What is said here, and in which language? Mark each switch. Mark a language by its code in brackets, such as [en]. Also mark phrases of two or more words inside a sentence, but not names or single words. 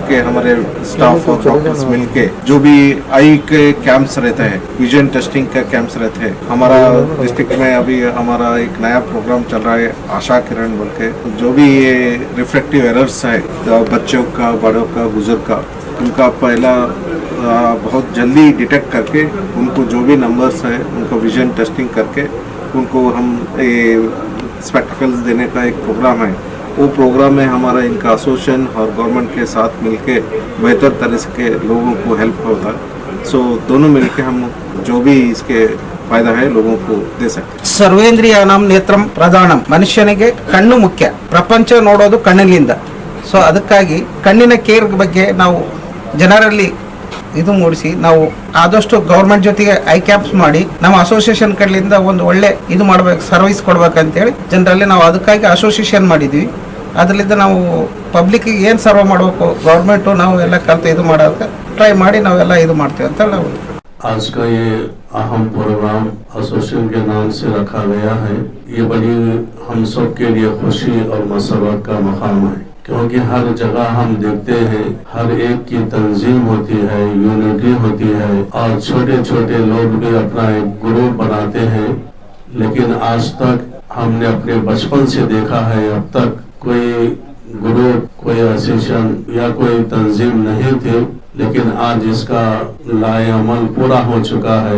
[hi] के हमारे स्टाफ और डॉक्टर्स मिलके जो भी आई के कैंप्स रहते हैं, [en] vision testing [hi] का कैंप्स रहते हैं, हमारा डिस्ट्रिक्ट में अभी हमारा एक नया प्रोग्राम चल रहा है आशा किरण बोल के, जो भी ये [en] reflective errors [hi] है बच्चों का, बड़ों का, बुजुर्ग का, उनका पहला बहुत जल्दी डिटेक्ट करके उनको जो भी नंबर्स है उनको [en] vision testing [hi] करके उनको हम स्पेक्टिकल्स देने का एक प्रोग्राम है। वो प्रोग्राम में हमारा इनका एसोसिएशन और गवर्नमेंट के साथ मिलके बेहतर तरह से लोगों को हेल्प होता है। सो दोनों मिलके हम जो भी इसके फायदा है लोगों को दे सकते हैं। [sa] ಸರ್ವೇಂದ್ರಿಯಾಣಂ ನೇತ್ರಂ ಪ್ರಧಾನಂ, [kn] ಮನುಷ್ಯನಿಗೆ ಕಣ್ಣು ಮುಖ್ಯ, ಪ್ರಪಂಚ ನೋಡೋದು ಕಣ್ಣಿನಿಂದ. ಸೊ ಅದಕ್ಕಾಗಿ ಕಣ್ಣಿನ ಕೇರ್ ಬಗ್ಗೆ ನಾವು ಜನರಲ್ಲಿ ಇದು ಮೂಡಿಸಿ ನಾವು ಆದಷ್ಟು ಗೌರ್ಮೆಂಟ್ ಜೊತೆಗೆ [en] eye camps [kn] ಮಾಡಿ ನಮ್ಮ ಅಸೋಸಿಯೇಷನ್ ಕಡೆಯಿಂದ ಒಂದು ಒಳ್ಳೆ ಇದು ಮಾಡಬೇಕು, ಸರ್ವಿಸ್ ಕೊಡ್ಬೇಕಂತೇಳಿ ಜನರಲ್ಲಿ ನಾವು ಅದಕ್ಕಾಗಿ ಅಸೋಸಿಯೇಷನ್ ಮಾಡಿದ್ವಿ। ಅದರಿಂದ ನಾವು ಪಬ್ಲಿಕ್ಗೆ ಏನು ಸರ್ವ್ ಮಾಡಬೇಕು ಗೌರ್ಮೆಂಟು ನಾವು ಎಲ್ಲ ಕಲ್ತು ಇದು ಮಾಡೋಕ್ಕೆ ಟ್ರೈ ಮಾಡಿ ನಾವೆಲ್ಲ ಇದು ಮಾಡ್ತೀವಿ ಅಂತ ನಾವು। [hi] आज का ये अहम प्रोग्राम एसोसिएशन के नाम से रखा गया है। ये बड़ी हम सब के लिए खुशी और मसरत का मकाम है क्योंकि हर जगह हम देखते हैं हर एक की तंजीम होती है, यूनिटी होती है और छोटे छोटे लोग भी अपना एक ग्रुप बनाते हैं, लेकिन आज तक हमने अपने बचपन से देखा है अब तक कोई ग्रुप, कोई एसोसिएशन या कोई तंजीम नहीं थी, लेकिन आज इसका लाए अमल पूरा हो चुका है।